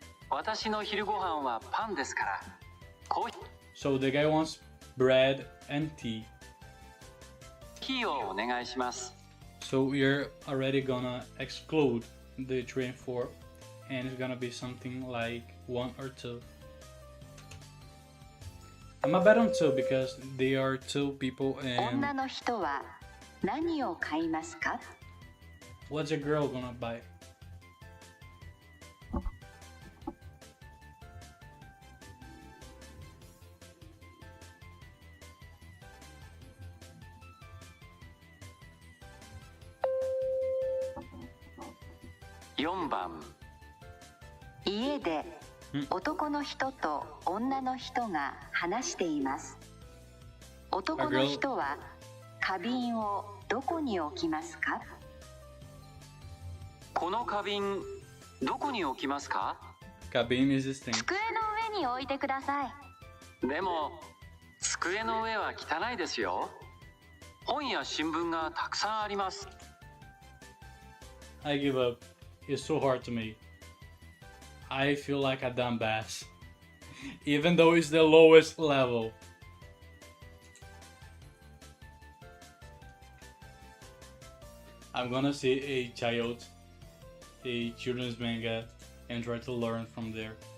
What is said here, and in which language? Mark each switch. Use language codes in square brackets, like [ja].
[ja] 私の昼ご飯はパンですから。 [en] So the guy wants bread and tea. [ja] コーヒーをお願いします。 [en] So we're already gonna exclude the 3 and 4, and it's gonna be something like 1 or 2. I'm a bet on 2 because they are 2 people and [ja] 女の人は何を買いますか？ [en] what's a girl gonna buy? [ja] (4番) 家で男の人と女の人が話しています。男の人は花瓶をどこに置きますか？この花瓶どこに置きますか？ [en] Cabin is this thing. [ja] 机の上に置いてください。でも机の上は汚いですよ。本や新聞がたくさんあります。 [en] I give up. It's so hard to me. I feel like a dumbass, even though it's the lowest level. I'm gonna see a children's manga, and try to learn from there.